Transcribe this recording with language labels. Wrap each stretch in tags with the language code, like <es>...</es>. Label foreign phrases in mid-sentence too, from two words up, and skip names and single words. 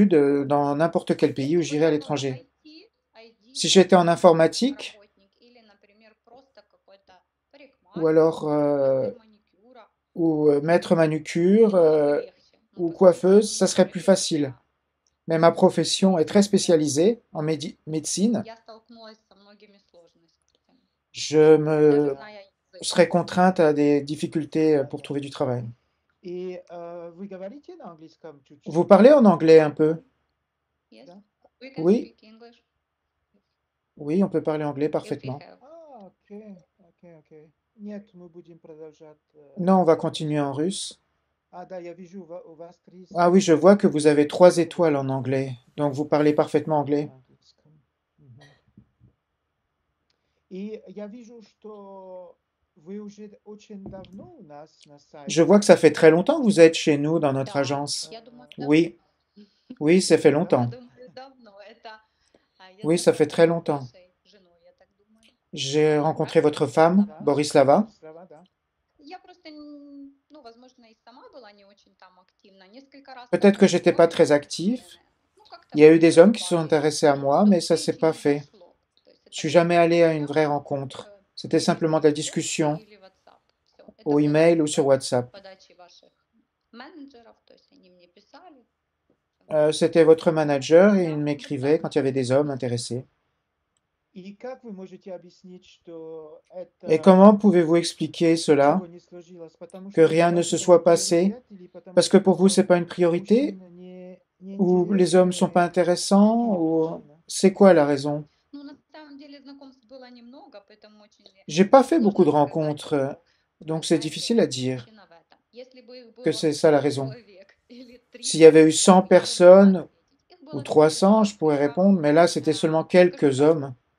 <fr>études dans n'importe quel pays où j'irai à l'étranger. Si j'étais en informatique, ou alors ou maître manucure ou coiffeuse, ça serait plus facile. Mais ma profession est très spécialisée en médecine. Je me</fr> <ru>да.</ru> <fr>serais contrainte à des difficultés pour trouver du travail.</fr> <ru>И вы говорите на английском</ru> <fr>Vous</fr> <ru>чуть-чуть?</ru> <fr>parlez en anglais un peu?</fr> <ru>Да?</ru> <fr>Oui, oui, on peut parler anglais parfaitement.</fr> <ru>Окей, окей, окей. Нет, мы будем продолжать.</ru> <fr>Non, on va continuer en russe.</fr> <ru>Да, я вижу, у вас три</ru> <fr>Ah oui, je</fr> <ru>звезды</ru> <fr>vois que vous avez 3</fr> <ru>на</ru> <fr>étoiles</fr> <ru>английском.</ru> <fr>en anglais, donc vous parlez parfaitement anglais.</fr> <ru>На английском. И я вижу, что вы уже очень давно у нас на</ru> <fr>Je vois</fr> <ru>сайте.</ru> <fr>que ça fait très longtemps que vous êtes chez nous dans notre agence. Oui, oui, ça fait</fr> <ru>Да?</ru> <fr>longtemps. Oui, ça fait très longtemps. J'ai rencontré votre femme,</fr> <ru>Да?</ru> <fr>Borislava.</fr> <ru>Слова, да.</ru> <fr>Peut-être que j'étais pas très actif. Il y a eu des hommes qui se sont intéressés à moi, mais ça s'est pas fait. Je suis jamais allé à une vraie rencontre. C'était simplement de la discussion au email ou sur WhatsApp. C'était votre manager et il m'écrivait quand il y avait des hommes intéressés.</fr> <ru>И как вы можете объяснить, что</ru> <fr>Et</fr> <ru>это</ru> <fr>comment pouvez-vous expliquer cela,</fr> <ru>ничего не сложилось? Потому</ru> <fr>que</fr> <ru>что для</ru> <fr>rien ne</fr> <ru>вас</ru> <fr>se</fr> <ru>это не</ru> <fr>soit passé,</fr> <ru>приоритет или потому</ru> <fr>parce que pour vous</fr> <ru>что</ru> <fr>c'est pas une priorité,</fr> <ru>мужчины не</ru> <fr>ou les hommes sont pas</fr> <ru>интересны</ru> <fr>intéressants,</fr> <ru>другие</ru> <fr>ou</fr> <ru>мужчины?</ru> <fr>c'est quoi la raison? J'ai pas fait beaucoup de rencontres, donc c'est difficile à dire que c'est ça la raison. S'il y avait eu 100 personnes ou 300, je pourrais répondre, mais là c'était seulement quelques hommes.</fr>